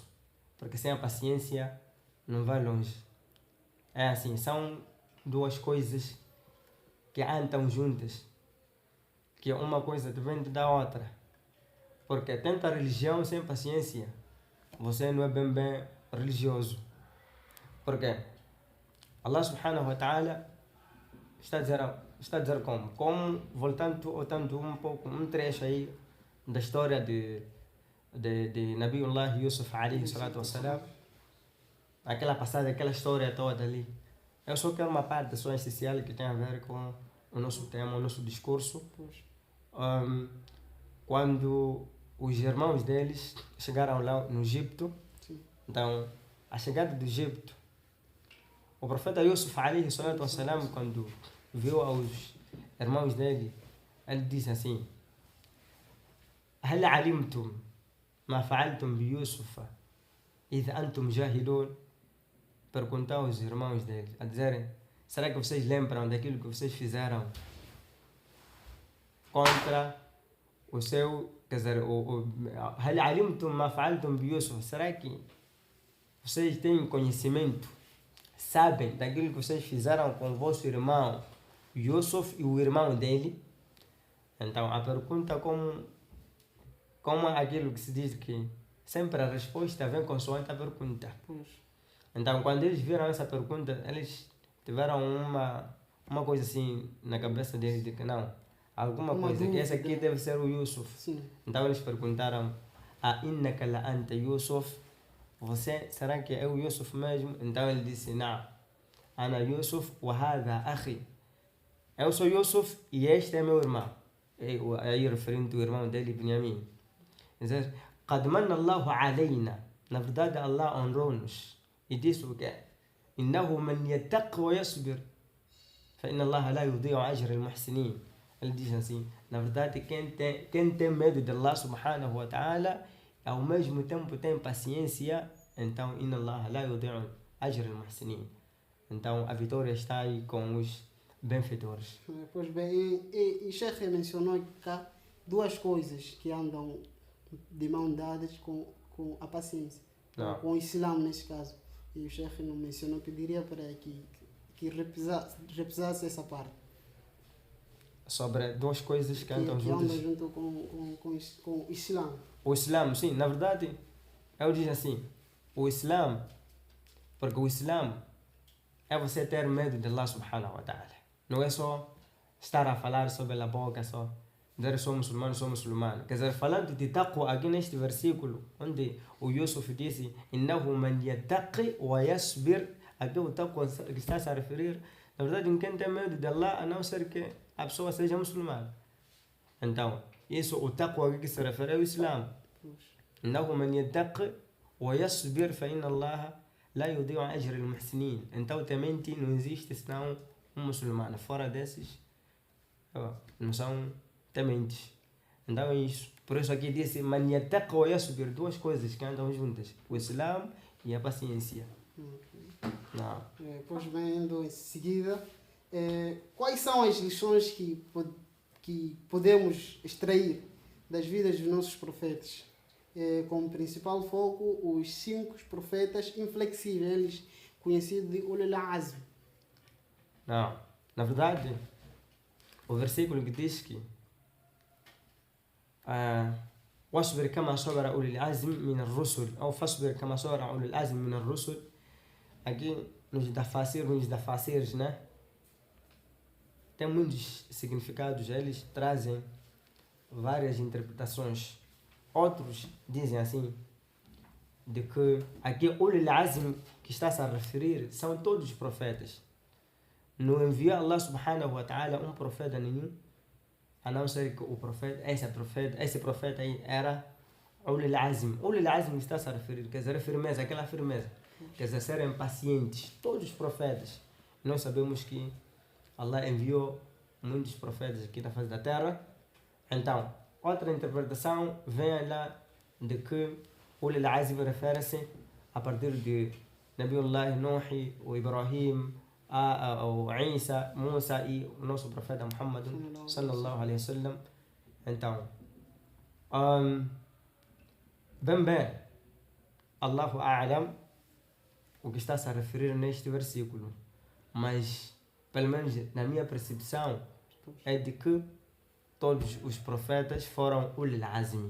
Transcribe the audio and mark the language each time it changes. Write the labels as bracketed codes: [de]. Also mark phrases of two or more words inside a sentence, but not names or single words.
[pt] Porque sem a paciência não vai longe. É assim, são duas coisas que andam juntas, que uma coisa depende da outra. Porque tendo a religião sem paciência, você não é bem religioso. Porque Allah [ar] سبحانه وتعالى [pt] está a dizer como? Como, voltando um trecho aí da história de Nabiullah Yusuf [ar] عليه الصلاة والسلام, [pt] aquela passagem, aquela história toda ali. Eu só quero uma parte só essencial que tem a ver com o nosso tema, o nosso discurso. Quando os irmãos deles chegaram lá no Egito, então, a chegada do Egito, o profeta Yusuf [ar] عليه الصلاة والسلام, [pt] quando viu aos irmãos dele, ele disse assim: [ar] هل علمتم ما فعلتم بيوسف إذ أنتم جاهلون? [pt] Perguntou aos irmãos dele, a dizerem: será que vocês lembram daquilo que vocês fizeram contra o seu, quer dizer, [ar] هل علمتم ما فعلتم بيوسف? [pt] Será que vocês têm conhecimento, sabem daquilo que vocês fizeram com o vosso irmão Yusuf e o irmão dele? Então a pergunta, como aquilo que se diz que sempre a resposta vem consoante a pergunta. Então, quando eles viram essa pergunta, eles tiveram uma coisa assim na cabeça deles, de que não, alguma coisa, que esse aqui deve ser o Yusuf. Sim. Então eles perguntaram: [ar] أإنك لأنت يوسف? [pt] Você, será que é o Yusuf mesmo? Então ele disse: não, [ar] أنا يوسف وهذا أخي. [pt] Eu sou Yusuf e este é meu irmão. Aí referindo ao irmão dele, Benjamim. Dizer: [ar] قد من الله علينا. [pt] Na verdade, Allah honrou-nos e disse o quê? [ar] إنه من يتق ويصبر فإن الله لا يضيع أجر المحسنين. [pt] Ele diz assim: na verdade, quem tem medo de Allah [ar] سبحانه وتعالى, [pt] ao mesmo tempo tem paciência, então [ar] إن الله لا يضيع أجر المحسنين. [pt] Então a vitória está aí com os benfeitores. Pois bem, e Sheikh mencionou cá duas coisas que andam de mão dadas com a paciência, com o Islã nesse caso. E o Sheikh não mencionou, pediria para que repisasse essa parte. Sobre duas coisas que andam juntas. Que andam junto com o Islã. O Islã, sim, na verdade, eu digo assim, o Islã, porque o Islã é você ter medo de Allah [ar] سبحانه وتعالى. [pt] Não é só estar a falar sobre a boca, só dizer sou muçulmano. Quer dizer, falando de taqwa aqui neste versículo, onde o Yusuf disse: [ar] إنه من يتق ويصبر, [pt] aqui o taqwa que está a referir, na verdade, quem tem medo de Allah, a não ser que a pessoa seja muçulmana. Então, isso, o taqwa que se refere ao Islã. [ar] إنه من يتق ويصبر فإن الله لا يضيع أجر المحسنين. [pt] Então, temente não existe senão um muçulmano. Fora desses, não são tementes. Então é isso. Por isso aqui disse: [ar] من يتق ويصبر, [pt] duas coisas que andam juntas: o Islã e a paciência. Pois bem, indo em seguida, quais são as lições que podemos extrair das vidas dos nossos profetas? Como principal foco, os 5 profetas inflexíveis, conhecidos de [ar] أولو العزم. [pt] Não, na verdade, o versículo que diz que [ar] واصبر كما صبر أولي العزم من الرسل أو فاصبر كما صبر أولي العزم من الرسل. [pt] Aqui nos tafasirs, né? Tem muitos significados, eles trazem várias interpretações. Outros dizem assim: de que aqui [ar] أولو العزم [pt] que está-se a referir são todos os profetas. Não enviou Allah [ar] سبحانه وتعالى [pt] um profeta nenhum, a não ser que o profeta, esse profeta aí era [ar] أولو العزم. أولو العزم [pt] está-se a referir, quer dizer, firmeza, aquela firmeza, quer dizer, serem pacientes, todos os profetas. Nós sabemos que Allah enviou muitos profetas aqui na face da terra. Então, outra interpretação vem lá de que [ar] أولو العزم [pt] refere-se a partir de Nabiullah Nuh, o Ibrahim, o Isa, Musa e o nosso profeta Muhammad [ar] صلى الله عليه وسلم. [pt] Então, bem, [ar] الله أعلم [pt] o que está-se a referir neste versículo, mas pelo menos na minha percepção é de que todos os profetas foram [ar] أولو العزم.